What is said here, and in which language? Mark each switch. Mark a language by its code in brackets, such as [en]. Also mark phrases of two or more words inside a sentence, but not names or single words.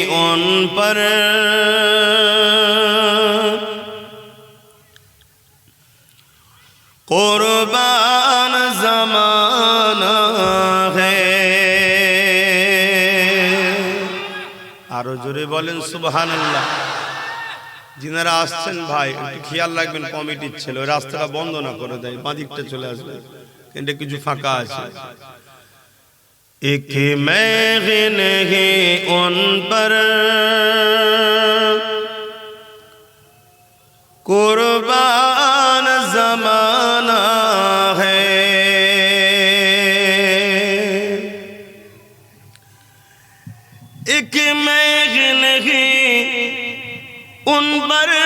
[ur] ان پر قربان زمانہ ہے [bn] আরো জোরে বলেন সুবহানাল্লাহ যিনারা আসছেন ভাই একটু খেয়াল রাখবেন কমিটির ছেলে ওই রাস্তাটা বন্ধ না করে দেয় বাঁদিকটা চলে আসবে কিন্তু কিছু ফাঁকা আছে [ur] ایک محن ہے ان پر قربان زمانہ ہے ایک محن ہے ان پر